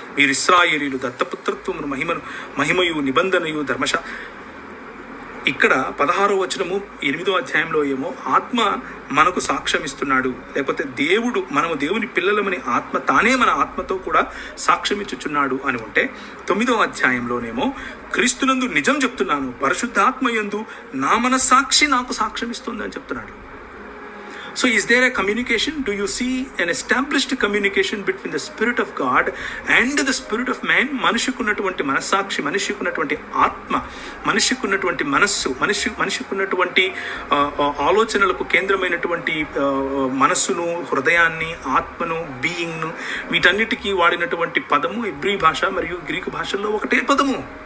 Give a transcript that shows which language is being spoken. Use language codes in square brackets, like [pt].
[te] మీరు ఇశ్రాయేలీయులు దత్తపుత్రత్వమును మహిమయు నిబంధనయు ఇక్కడ 16వ వచనము 8వ అధ్యాయంలో ఏమో ఆత్మ మనకు సాక్ష్యం ఇస్తున్నాడు, లేకపోతే మనము దేవుని పిల్లలమని ఆత్మ తానే మన ఆత్మతో కూడా సాక్ష్యం ఇచ్చుచున్నాడు అని ఉంటే, 9వ అధ్యాయంలోనేమో క్రీస్తునందు నిజం చెప్తున్నాను, పరిశుద్ధాత్మయందు నా మనస్సాక్షి నాకు సాక్ష్యం ఇస్తుంది అని చెప్తున్నాడు. [en] So is there a communication? Do you see an established communication between the Spirit of God and the Spirit of man? [te] మనిషికున్నటువంటి మనస్సాక్షి, మనిషికున్నటువంటి ఆత్మ, మనిషికున్నటువంటి మనస్సు, మనిషికున్నటువంటి ఆలోచనలకు కేంద్రమైనటువంటి మనస్సును, హృదయాన్ని, ఆత్మను, బీయింగ్ను, వీటన్నిటికీ వాడినటువంటి పదము హెబ్రీ భాష మరియు గ్రీకు భాషల్లో ఒకటే పదము.